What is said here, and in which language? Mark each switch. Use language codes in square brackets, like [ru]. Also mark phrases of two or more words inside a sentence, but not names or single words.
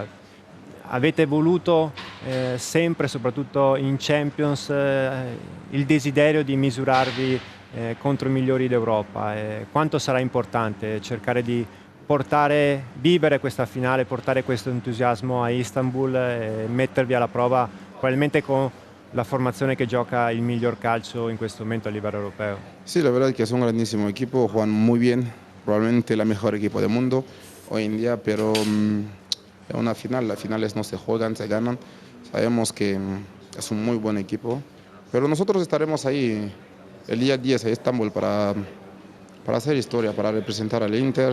[it] Avete voluto sempre, soprattutto in Champions, il desiderio di misurarvi contro i migliori d'Europa. Quanto sarà importante cercare di vivere questa finale, portare questo entusiasmo a Istanbul e mettervi alla prova probabilmente con la formazione que gioca [es] el mejor [it] calcio [es] en este momento a nivel europeo. Sí, la verdad es que es un grandísimo equipo, juegan muy bien, probablemente el mejor equipo del mundo hoy en día, pero es una final, las finales no se juegan, se ganan. Sabemos que es un muy buen equipo, pero nosotros estaremos ahí el día 10 en Estambul para hacer historia, para representar al Inter.